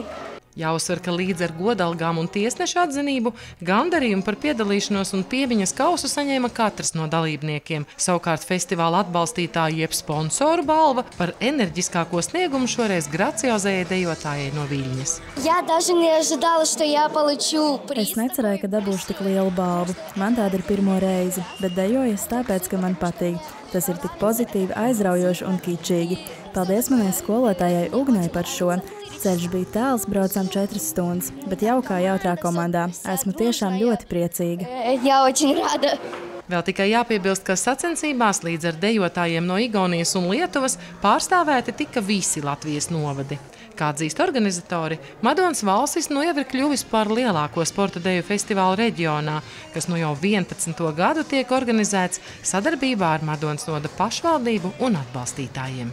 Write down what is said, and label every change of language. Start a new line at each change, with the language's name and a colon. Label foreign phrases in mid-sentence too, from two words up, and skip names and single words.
Latvian: Jāuzsver, ka līdz ar godalgām un tiesnešu atzinību gandarījumu par piedalīšanos un piemiņas kausu saņēma katrs no dalībniekiem. Savukārt festivāla atbalstītāju jeb sponsoru balva par enerģiskāko sniegumu šoreiz graciozējai dejotājai no Viļņas.
Russian: Я даже не ожидала, что я получу приз.
Latvian: Es necerēju, ka dabūšu tik lielu balvu. Man tāda ir pirmo reizi, bet dejoju es tāpēc, ka man patīk. Tas ir tik pozitīvi, aizraujoši un kičīgi. Paldies manai skolotājai Ugnai par šo. Ceļš bija tāls, braucām 4 stundas, bet jaukā jautrā komandā. Esmu tiešām ļoti priecīga.
Russian: Я очень рада.
Latvian: Vēl tikai jāpiebilst, ka sacensībās līdz ar dejotājiem no Igaunijas un Lietuvas pārstāvēti tika visi Latvijas novadi. Kā atzīst organizatori, Madonas valstis jau ir kļuvis par lielāko sporta deju festivālu reģionā, kas jau 11. gadu tiek organizēts sadarbībā ar Madonas novada pašvaldību un atbalstītājiem.